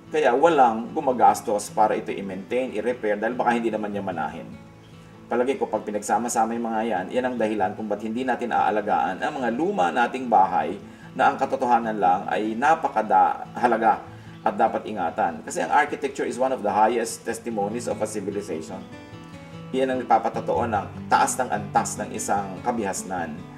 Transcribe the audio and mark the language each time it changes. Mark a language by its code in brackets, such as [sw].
[tl] Kaya walang gumagastos para ito i-maintain, i-repair, dahil baka hindi naman niya manahin. Palagi ko, pag pinagsama-sama yung mga yan ang dahilan kung ba't hindi natin aalagaan ang mga luma nating bahay na ang katotohanan lang ay napakahalaga at dapat ingatan. Kasi ang [en] architecture is one of the highest testimonies of a civilization. [tl] Iyan ang nagpapatotoo ng taas ng antas ng isang kabihasnan.